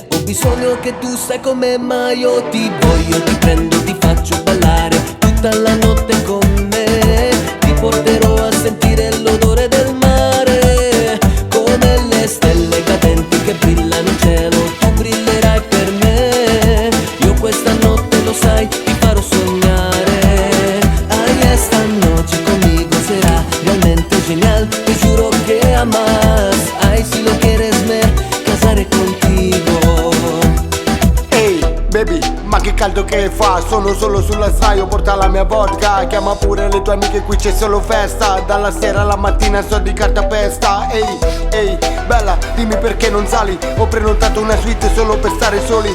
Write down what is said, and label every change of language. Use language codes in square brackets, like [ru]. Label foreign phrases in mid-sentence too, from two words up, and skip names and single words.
[it] Ho bisogno che tu stai con me, ma io ti voglio, ti prendo, ti faccio ballare tutta la notte con me. Ti porterò a sentire l'odore del mare, come le stelle cadenti che brillano in cielo. Tu brillerai per me, io questa notte lo sai, ti farò sognare. [es] Ay, esta noche conmigo será realmente genial. Te juro que amas, ay, si lo quieres me casare contigo. [it] Ehi, baby, ma che caldo che fa, sono solo sulla straio, porta la mia vodka. Chiama pure le tue amiche, qui c'è solo festa. Dalla sera alla mattina sto di cartapesta. Ehi, bella, dimmi perché non sali. Ho prenotato una suite solo per stare soli.